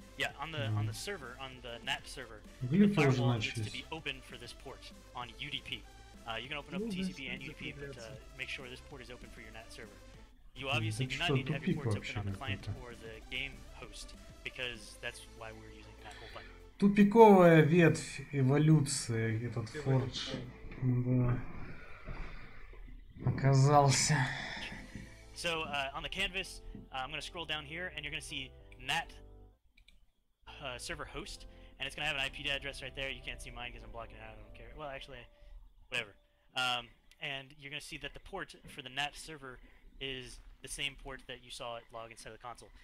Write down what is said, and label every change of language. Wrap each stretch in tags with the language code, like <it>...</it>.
<en>yeah, on the server, on the NAT server, the</en> <ru>Влепили уже</ru> <en>firewall needs to</en> <ru>начались.</ru> <en>be open for this port on UDP. You can open up TCP and UDP, but make sure this port is open for your NAT server. You obviously do not need to have your ports open on the client or the game host, because that's why we're using NAT hole punch.</en> <ru>Тупиковая ветвь эволюции этот фордж. Да. Оказался.</ru> <en>So on the canvas, I'm going to scroll down here, and you're going to see NAT server host, and it's going to have an IP address right there. You can't see mine because I'm blocking it out. I don't care. Well, actually, whatever. And you're going to see that the port for the NAT server is the same port that you saw it log inside of the console.</en>